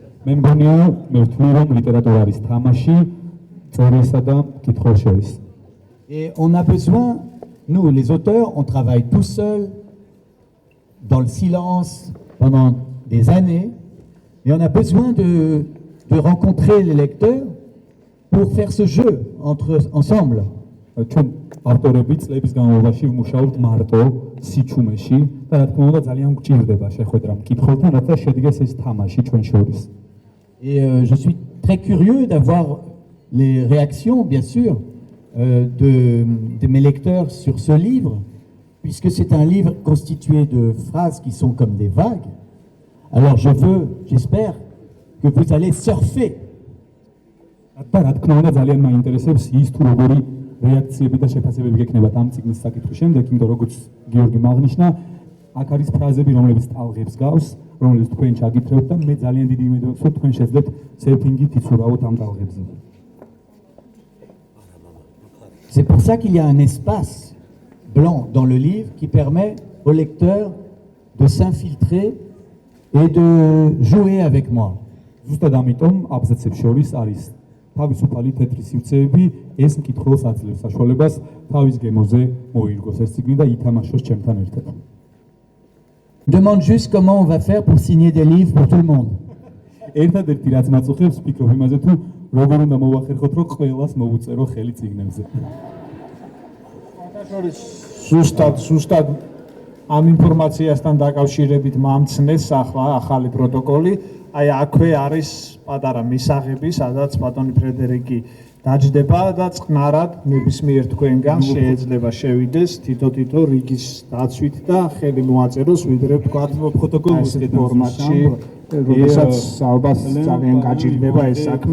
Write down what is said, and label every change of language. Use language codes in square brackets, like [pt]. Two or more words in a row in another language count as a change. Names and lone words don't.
[fr] Et on a besoin, nous les auteurs, on travaille tout seuls, dans le silence, pendant des années, et on a besoin de rencontrer les lecteurs pour faire ce jeu ensemble. [ka] ავტორები წლების განმავლობაში ვმუშაობთ მარტო სიჩუმეში და რა თქმა უნდა ძალიან გვჭირდება შეხვედრა მკითხველთან, რათა შედგეს ეს თამაში ჩვენ შორის. [fr] Et je suis très curieux d'avoir les réactions, bien sûr, de mes lecteurs sur ce livre, puisque c'est un livre constitué de phrases qui sont comme des vagues. Alors j'espère que vous allez surfer. [ka] რა თქმა უნდა ძალიან მაინტერესებს ის თუ როგორი რეაქციები და შეფასებები გექნებათ ამ წიგნის საკითხვის შემდეგ, იმიტომ როგორც გიორგი აღნიშნა, აქ არის ფრაზები, რომლებიც ტალღებს გავს, რომლებიც თქვენ ჩაგითხრებთ და მე ძალიან დიდი იმედი მაქვს, რომ თქვენ შეძლებთ სერფინგით იცურავოთ ამ ტალღებზე. [fr] C'est pour ça qu'il y a un espace blanc dans le livre qui permet au lecteur de s'infiltrer et de jouer avec moi. [ka] ზუსტად ამიტომ აბზაცებს შორის არის თავისუფალი თეთრი სივრცეები, ეს მკითხველს აძლევს საშუალებას თავის გემოზე მოირგოს ეს წიგნი და ითამაშოს ჩემთან ერთად. [fr] Demande juste comment on va faire pour signer des livres pour tout le monde. [ka] ერთადერთი რაც მაწუხებს ვფიქრობ იმაზე თუ როგორ უნდა მოვახერხოთ რომ ყველას მოვუწერო ხელი წიგნებზე. ზუსტად ამ ინფორმაციასთან დაკავშირებით მომცნეს ახლა ახალი პროტოკოლი. აი აქვე არის პატარა მისაღები, სადაც ბატონი ფრედერიკი დაჯდება და წყნარად ნებისმიერ თქვენგან შეიძლება შევიდეს თითო რიგის დაცვით და ხელი მოაწეროს, ვიდრე ვთქვათ პროტოკოლის ფორმატში, როდესაც ალბათ ძალიან გაჭირდება ეს საქმე.